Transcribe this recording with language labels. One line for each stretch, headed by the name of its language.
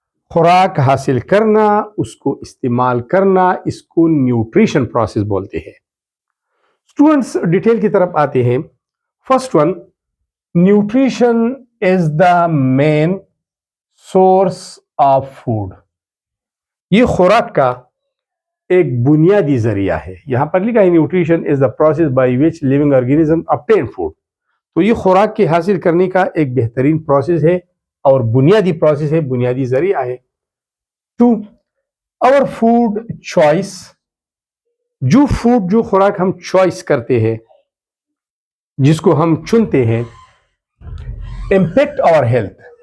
Hindi: खुराक हासिल करना, उसको इस्तेमाल करना, इसको न्यूट्रिशन प्रोसेस बोलते हैं. स्टूडेंट्स, डिटेल की तरफ आते हैं.
English: First one, nutrition is the main source of food.
Hindi: ये खुराक का एक बुनियादी जरिया है.
English: यहां पर लिखा है nutrition is the process by which living organism obtain food.
Hindi: तो ये खुराक के हासिल करने का एक बेहतरीन प्रोसेस है और बुनियादी प्रोसेस है, बुनियादी जरिया है. 2,
English: Our food choice.
Hindi: जो खुराक हम चॉइस करते हैं, जिसको हम चुनते हैं,
English: Impact our health.